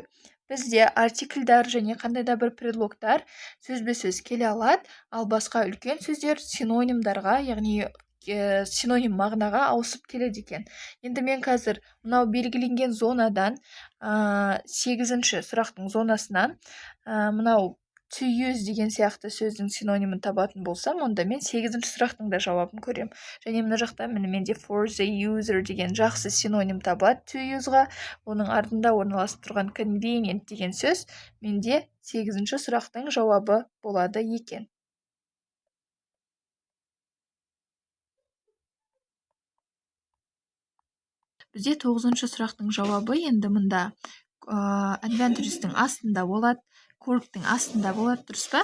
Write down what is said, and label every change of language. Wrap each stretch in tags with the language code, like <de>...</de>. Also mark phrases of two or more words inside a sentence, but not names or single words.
<kk>Бізде артикльдар және қандай да бір предлогтар сөзбе-сөз келе алады, ал басқа үлкен сөздер синонимдарға, яғни синоним мағынаға ауысып келеді екен. Енді мен қазір мынау белгіленген зонадан 8-ші сұрақтың зонасынан мынау</kk> <en>to use</en> <kk>деген сияқты сөздің синонимін табатын болсам, онда мен 8-ші сұрақтың да жауабын көрем. Және мына жақта менде</kk> <en>for the user</en> <kk>деген жақсы синоним табылады</kk> <en>to use-</en> <kk>ға. Оның артында орналасып тұрған convenient деген сөз менде 8-ші сұрақтың жауабы болады екен. Бізде 9-ші сұрақтың жауабы енді мұнда advantage'тің астында болады, cork'тің астында болады, дұрыс па?</kk>